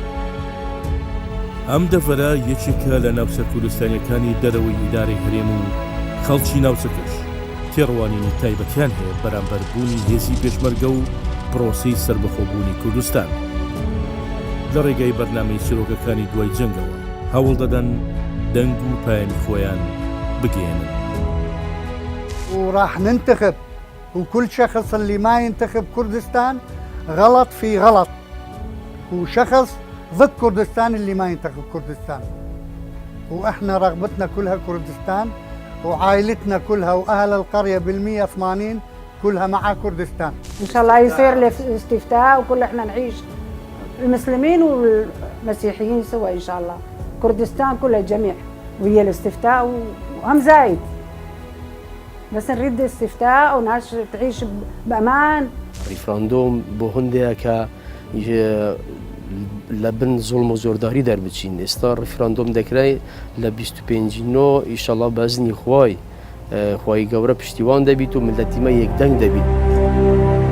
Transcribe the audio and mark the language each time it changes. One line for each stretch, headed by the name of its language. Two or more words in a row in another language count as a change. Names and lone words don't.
Central Kurdish: ئەم دەڤەرە یەکێکە لە ناوچە کوردستانیەکانی دەرەوەی ئیدارەی هەرێم و خەڵکی ناوچەکەش تێڕوانینی تایبەتیان هەیە بەرامبەربوونی هێزی پێشمەرگە و پرۆسەی سربەخۆبوونی کوردستان لە ڕێگای بەرنامەی چیرۆکەکانی دوای جەنگەوە هەوڵ دەدەن دەنگ و پایانی خۆیان بگێنن
Arabic: وراح ننتخب وكل شخص اللي ما ينتخب كردستان غلط في غلط وشخص ضد كردستان اللي ما ينتخب كردستان واحنا رغبتنا كلها كردستان وعائلتنا كلها واهل القريه بال180 كلها مع كردستان. ان شاء الله يصير الاستفتاء وكل احنا نعيش المسلمين والمسيحيين سوا ان شاء الله. كردستان كلها جميع وهي الاستفتاء وهم زايد. بس نريد استفتاء وناس تعيش بامان.
Central Kurdish: ريفراندوم بۆ هەندێکە لە بن زوڵم و زۆرداری دەربچین ئێستا ریفراندۆم دەکرای لە 25 ئیشەڵا بەزنی خوای گەورە پشتیوان دەبیت و ملەتیمە یەکدەنگ دەبیت.